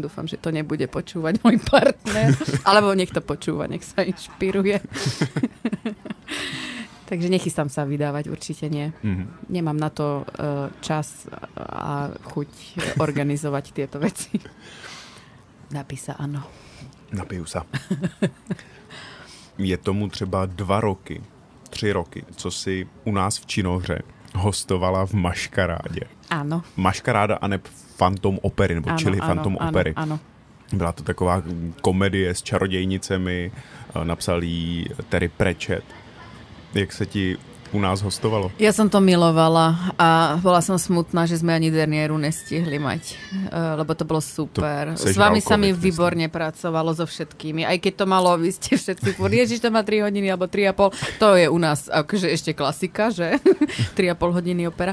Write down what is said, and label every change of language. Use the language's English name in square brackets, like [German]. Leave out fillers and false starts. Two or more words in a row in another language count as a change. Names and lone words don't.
[Slovak] Dúfam, že to nebude počúvať môj partner. Alebo nech to počúva, nech sa inšpiruje. Takže nechystám sa vydávať, určite nie. Nemám na to čas a chuť organizovať tieto veci. Napí sa, áno. Napiju sa. [Czech] Je tomu třeba 2 roky, 3 roky, co si u nás v Činohře hostovala v Maškarádě. [Slovak] Áno. [Czech] Maškaráda a ne Phantom opery, nebo čili Phantom opery. [Slovak] Áno. [Czech] Byla to taková komedie s čarodějnicemi, napsal jí Terry Pratchett. Jak se ti u nás hostovalo? [Slovak] Ja som to milovala a bola som smutná, že sme ani derniéru nestihli mať, lebo to bolo super. S vami sa mi výborne pracovalo so všetkými, aj keď to malo, vy ste všetci furt, ježiš, to má 3 hodiny alebo 3,5, to je u nás akože ešte klasika, že 3,5 hodiny opera.